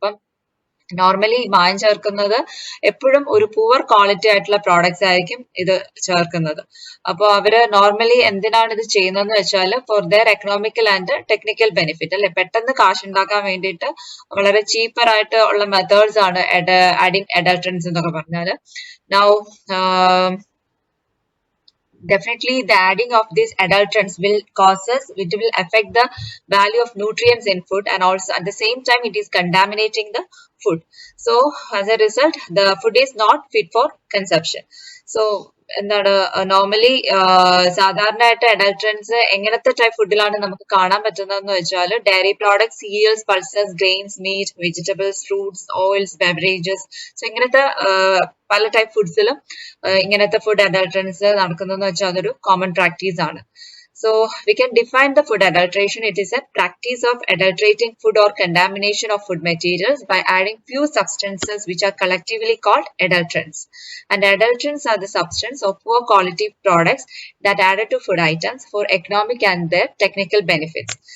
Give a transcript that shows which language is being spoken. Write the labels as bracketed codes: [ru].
[ml] അപ്പം നോർമലി മായം ചേർക്കുന്നത് എപ്പോഴും ഒരു പുവർ ക്വാളിറ്റി ആയിട്ടുള്ള പ്രോഡക്ട്സ് ആയിരിക്കും ഇത് ചേർക്കുന്നത്. അപ്പോൾ അവര് നോർമലി എന്തിനാണ് ഇത് ചെയ്യുന്നതെന്ന് വെച്ചാൽ [en] for their economical and technical benefit [ml] അല്ലെ, പെട്ടെന്ന് കാശ് ഉണ്ടാക്കാൻ വേണ്ടിയിട്ട് വളരെ ചീപ്പർ ആയിട്ട് ഉള്ള മെത്തേഡ്സ് ആണ് ആഡിങ് അഡൾട്ടറൻസ് എന്നൊക്കെ പറഞ്ഞാൽ. [en] Now definitely the adding of these adulterants will affect the value of nutrients in food, and also at the same time it is contaminating the food. So as a result, the food is not fit for consumption. [ml] So എന്താണ് normally സാധാരണയായിട്ട് അഡൾട്ടറൻസ് എങ്ങനത്തെ type ഫുഡിലാണ് നമുക്ക് കാണാൻ പറ്റുന്നതെന്ന് വെച്ചാൽ diary products, serials, pulses, grains, meet, vegetables, fruits, oils, beverages. So ഇങ്ങനത്തെ പല type ഫുഡ്സിലും ഇങ്ങനത്തെ ഫുഡ് അഡൾട്ടറൻസ് നടക്കുന്നതെന്ന് വെച്ചാൽ അതൊരു കോമൺ പ്രാക്ടീസ് ആണ്. [en] So we can define the food adulteration. It is a practice of adulterating food or contamination of food materials by adding few substances which are collectively called adulterants. And adulterants are the substance of poor quality products that added to food items for economic and their technical benefits.